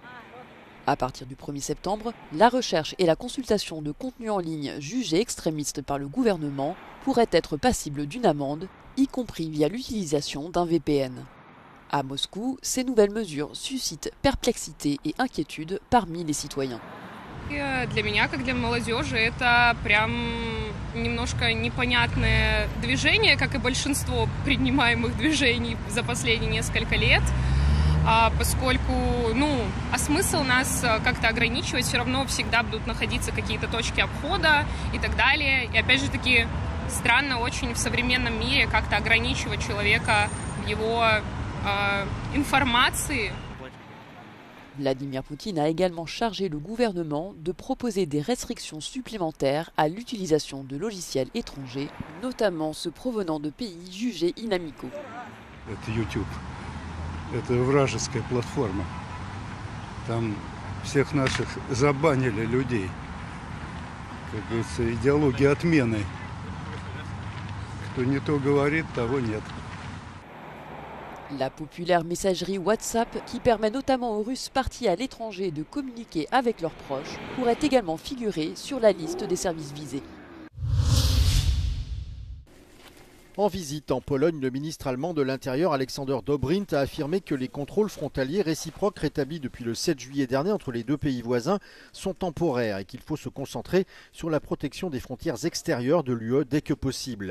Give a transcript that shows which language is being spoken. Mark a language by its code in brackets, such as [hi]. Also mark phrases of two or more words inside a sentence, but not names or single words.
[fr] À partir du 1er septembre, la recherche et la consultation de contenus en ligne jugés extrémistes par le gouvernement pourraient être passibles d'une amende, y compris via l'utilisation d'un VPN. À Moscou, ces nouvelles mesures suscitent perplexité et inquiétude parmi les citoyens. [ru] Для меня, как для молодежи, это прям немножко непонятное движение, как и большинство принимаемых движений за последние несколько лет, поскольку, а смысл нас как-то ограничивать, все равно всегда будут находиться какие-то точки обхода и так далее. И опять же таки, странно очень в современном мире как-то ограничивать человека в его информации. [fr] Vladimir Poutine a également chargé le gouvernement de proposer des restrictions supplémentaires à l'utilisation de logiciels étrangers, notamment ceux provenant de pays jugés inamicaux. [ru] Это YouTube. Это вражеская платформа. Там всех наших забанили людей. Как говорится, идеология отмены. Кто не то говорит, того нет. [fr] La populaire messagerie WhatsApp, qui permet notamment aux Russes partis à l'étranger de communiquer avec leurs proches, pourrait également figurer sur la liste des services visés. En visite en Pologne, le ministre allemand de l'Intérieur, Alexander Dobrindt, a affirmé que les contrôles frontaliers réciproques rétablis depuis le 7 juillet dernier entre les deux pays voisins sont temporaires et qu'il faut se concentrer sur la protection des frontières extérieures de l'UE dès que possible.